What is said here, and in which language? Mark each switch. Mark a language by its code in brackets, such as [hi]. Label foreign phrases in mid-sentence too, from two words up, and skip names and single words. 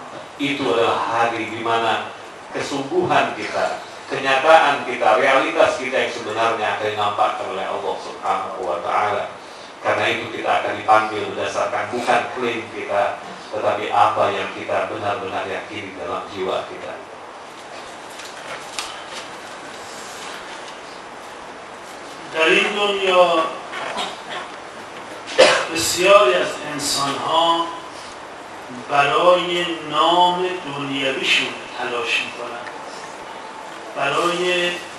[id] Itu adalah hari di mana kesungguhan kita, kenyataan kita, realitas kita yang sebenarnya akan dinampakkan oleh Allah [ar] سبحانه وتعالى. [id] Karena itu kita akan dipanggil berdasarkan bukan klaim kita, tetapi apa yang kita benar-benar yakini dalam jiwa kita. [fa] در این دنیا بسیاری از انسان‌ها برای نام دنیویشون تلاش می‌کنند، برای